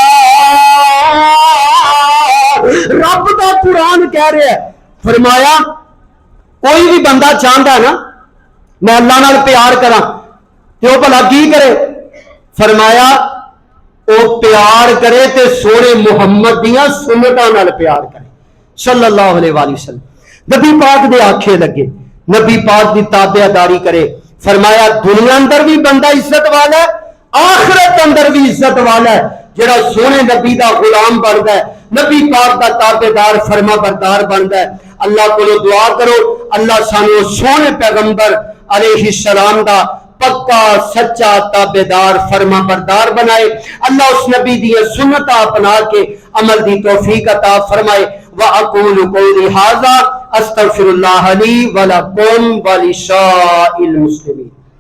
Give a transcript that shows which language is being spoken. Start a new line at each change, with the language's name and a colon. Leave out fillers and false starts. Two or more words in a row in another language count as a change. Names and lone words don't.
Punjabi: رب دا قرآن کہہ رہا ہے، فرمایا کوئی بھی بندہ چاہتا ہے نا میں اللہ نال پیار کراں تو بھلا کی کرے، فرمایا وہ پیار کرے تے سوہنے محمد دیاں سنتاں نال پیار کرے
Arabic: صلى الله عليه وسلم.
Punjabi: نبی پاک دے آکھے لگے، نبی پاک کی تابعداری کرے. فرمایا دنیا اندر بھی بندہ عزت والا ہے، آخرت اندر بھی عزت والا ہے جیہڑا سوہنے نبی دا غلام بنتا ہے، نبی پاک دا تابعدار فرماں بردار بنتا ہے. اللہ کو دعا کرو اللہ سانوں سوہنے پیغمبر علیہ السلام دا پکا سچا تابعدار فرماں بردار بنائے. اللہ اس نبی دی سنت اپنا کے عمل دی توفیق عطا فرمائے.
Arabic: وأقول قولي هذا أستغفر الله لي ولكم ولسائر المسلمين.